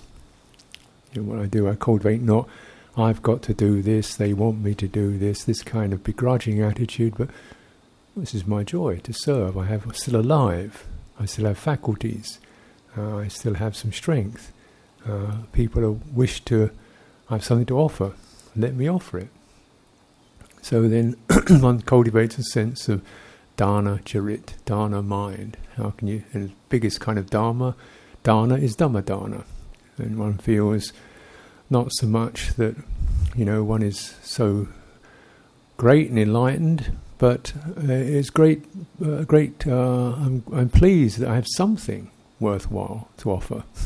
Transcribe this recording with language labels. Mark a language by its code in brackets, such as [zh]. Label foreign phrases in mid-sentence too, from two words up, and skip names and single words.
[en] What I do, I cultivate not, I've got to do this, they want me to do this kind of begrudging attitude, but this is my joy, to serve. I'm still alive, I still have faculties, I still have some strength. People wish to have something to offer, let me offer it. So then one cultivates a sense of [pi] dana charit, [en] dana mind. How can you, and the biggest kind of dana is [pi] dhamma dana. [en] And one feels not so much that, one is so great and enlightened, but it's great. I'm pleased that I have something worthwhile to offer.